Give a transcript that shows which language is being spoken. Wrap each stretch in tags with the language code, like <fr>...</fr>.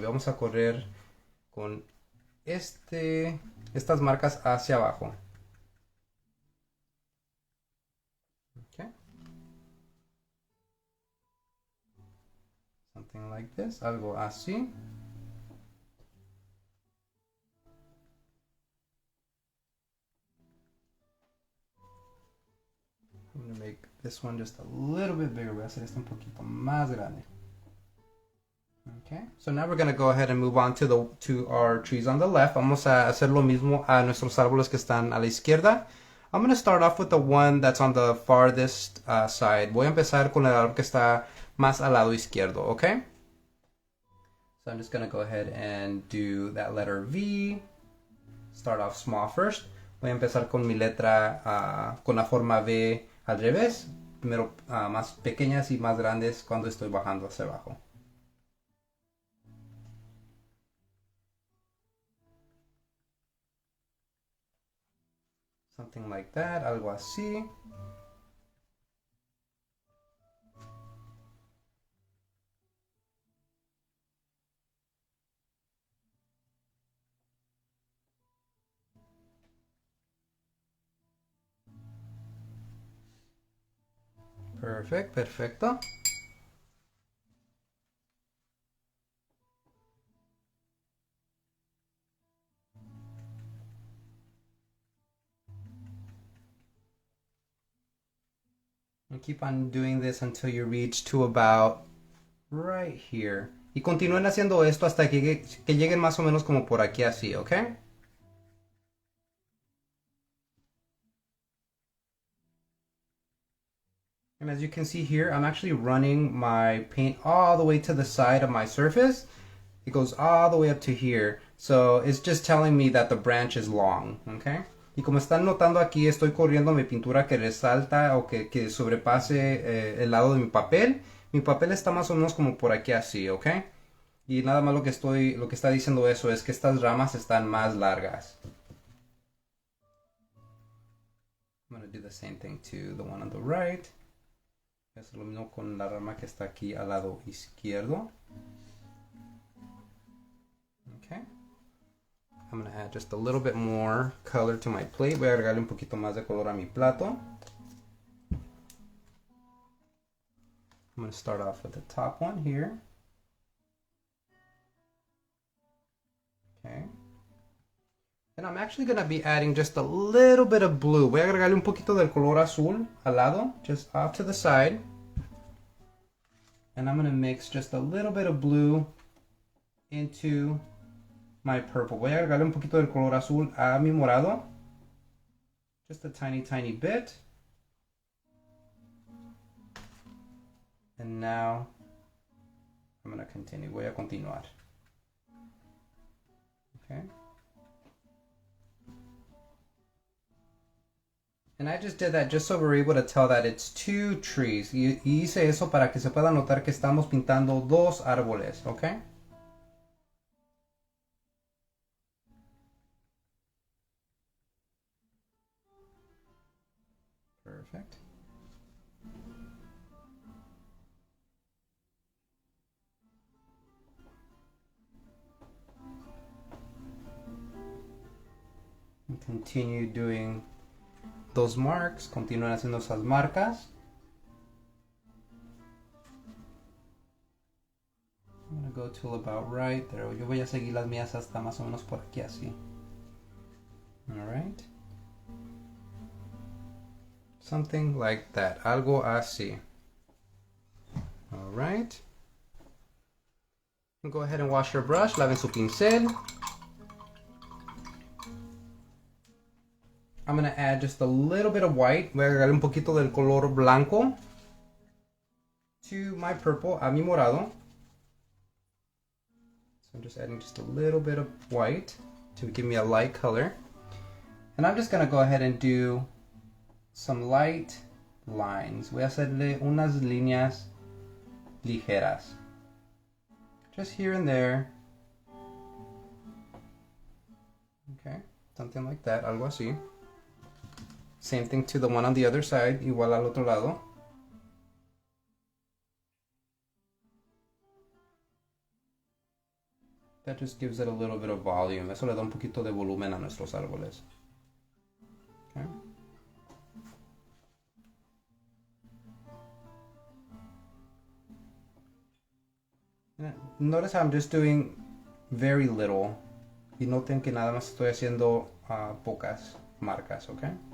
<es>Vamos a correr con estas marcas hacia abajo.</es> <en>Okay. Something like this,</en> <es>algo así.</es> <en>I'm going to make this one just a little bit bigger.</en> <es>Voy a hacer esto un poquito más grande.</es> <en>Okay, so now we're going to go ahead and move on to our trees on the left.</en> <es>Vamos a hacer lo mismo a nuestros árboles que están a la izquierda.</es> <en>I'm going to start off with the one that's on the farthest side.</en> <es>Voy a empezar con el árbol que está más al lado izquierdo, okay?</es> <en>So I'm just going to go ahead and do that letter V. Start off small first.</en> <es>Voy a empezar con mi letra con la forma V al revés. Primero más pequeñas y más grandes cuando estoy bajando hacia abajo.</es> <en>Something like that,</en> <es>algo así.</es> <en>Perfect,</en> <es>perfecto.</es> <en>And keep on doing this until you reach to about right here.</en> <es>Y continúen haciendo esto hasta que lleguen más o menos como por aquí así, ¿ok?</es> <en>And as you can see here, I'm actually running my paint all the way to the side of my surface. It goes all the way up to here. So it's just telling me that the branch is long, okay?</en> <es>Y como están notando aquí, estoy corriendo mi pintura que resalta o que sobrepase el lado de mi papel. Mi papel está más o menos como por aquí así, ¿ok? Y nada más lo que está diciendo eso es que estas ramas están más largas.</es> <en>I'm going to do the same thing to the one on the right.</en> <es>Es lo mismo con la rama que está aquí al lado izquierdo.</es> <en>Okay. I'm going to add just a little bit more color to my plate.</en> <es>Voy a agregarle un poquito más de color a mi plato.</es> <en>I'm going to start off with the top one here. Okay. And I'm actually going to be adding just a little bit of blue.</en> <es>Voy a agregarle un poquito del color azul al lado,</es> <en>just off to the side. And I'm going to mix just a little bit of blue into my purple.</en> <es>Voy a agregarle un poquito del color azul a mi morado.</es> <en>Just a tiny, tiny bit. And now I'm going to continue.</en> <es>Voy a continuar.</es> <en>Okay. And I just did that just so we're able to tell that it's two trees.</en> <es>Y hice eso para que se pueda notar que estamos pintando dos árboles, ¿ok?</es> <en>Perfect. And continue doing those marks.</en> <es>Continúen haciendo esas marcas.</es> <en>I'm going to go till about right there.</en> <es>Yo voy a seguir las mías hasta más o menos por aquí así.</es> <en>Alright. Something like that.</en> <es>Algo así.</es> <en>Alright. Go ahead and wash your brush.</en> <es>Laven su pincel.</es> <en>I'm going to add just a little bit of white.</en> <es>Voy a agregar un poquito del color blanco</es> <en>to my purple,</en> <es>a mi morado.</es> <en>So I'm just adding just a little bit of white to give me a light color. And I'm just going to go ahead and do some light lines.</en> <es>Voy a hacerle unas líneas ligeras.</es> <en>Just here and there. Okay, something like that,</en> <es>algo así.</es> <en>Same thing to the one on the other side,</en> <es>igual al otro lado.</es> <en>That just gives it a little bit of volume.</en> <es>Eso le da un poquito de volumen a nuestros árboles.</es> <en>Okay. Notice how I'm just doing very little.</en> <es>Y noten que nada más estoy haciendo pocas marcas, okay?</es>